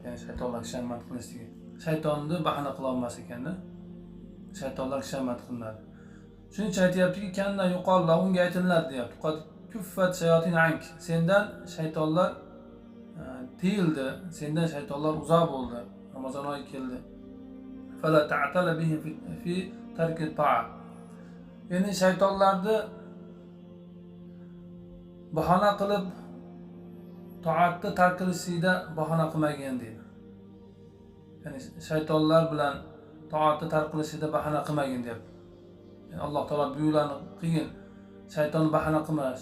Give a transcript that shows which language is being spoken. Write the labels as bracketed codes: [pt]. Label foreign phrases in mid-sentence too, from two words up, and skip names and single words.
[uz] Ya'ni shaytonlar kishanband qilishligi. Shaytonni bahona qila olmas ekanda, shaytonlar kishanband qilinadi. Shuning uchun aytayaptiki, kanna yuqollar unga aytiladi deyapti. [ar] قد كففت الشياطين عنك. [uz] Sendan shaytonlar tiyildi, sendan shaytonlar uzoq bo'ldi. Ramazon oyi keldi. [ar] فلا تعتل بهم في ترك الطاعة. [uz] Ya'ni shaytonlarni bahona qilib toatni tark qilishida bahona qilmagan deydi. Ya'ni shaytonlar bilan toatni tark qilishida bahona qilmagan deyapti. Yani Alloh taolo buyurlarni qilgin, shayton bahona qilmas.